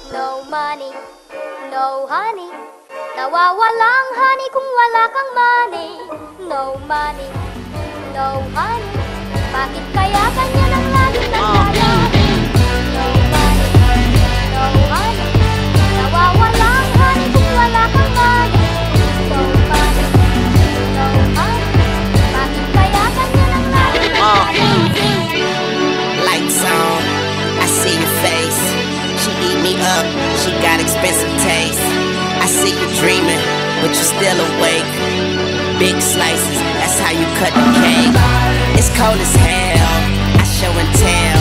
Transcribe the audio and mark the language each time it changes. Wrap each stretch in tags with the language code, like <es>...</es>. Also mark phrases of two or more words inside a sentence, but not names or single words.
<en>no money, no honey.</en> <tl>Nawawalang honey kung wala kang money.</tl> <en>No money, no honey.</en> <tl>Bakit kaya ganyan ang laging nangyayari?</tl> <en>No money, no honey.</en> <tl>Nawawalang honey kung wala kang money.</tl> <en>No money, no honey.</en> <tl>Bakit kaya ganyan ang laging nangyayari?</tl> <en>Lights on, I see your face. She eat me up, she got expensive taste. I see you dreaming, but you still awake. Big slices, that's how you cut the cake. It's cold as hell, I show and tell.</en>